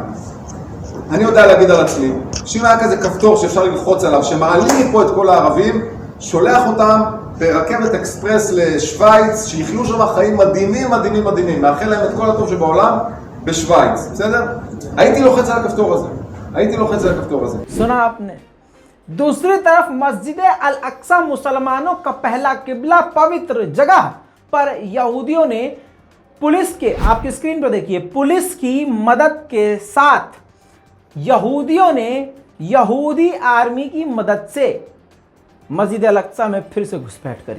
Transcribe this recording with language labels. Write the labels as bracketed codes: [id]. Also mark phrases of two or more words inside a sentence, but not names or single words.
[he] אני יודע להגיד על עצמי, שאם היה כזה כפתור שאפשר ללחוץ עליו, שמעלים מפה את כל הערבים, שולח אותם ברכבת אקספרס לשוויץ, שיחיו שם חיים מדהימים, מדהימים, מדהימים. מאחל להם את כל הטוב שבעולם בשוויץ, בסדר? הייתי לוחץ על הכפתור הזה. הייתי לוחץ על הכפתור הזה. [hi] सुना आपने? दूसरी तरफ मस्जिद अल अक्सा मुसलमानों का पहला किबला पवित्र जगह पर यहूदियों ने पुलिस के, आपकी स्क्रीन पर देखिए, पुलिस की मदद के साथ यहूदियों ने यहूदी आर्मी की मदद से मस्जिद अल अक्सा में फिर से घुसपैठ करी।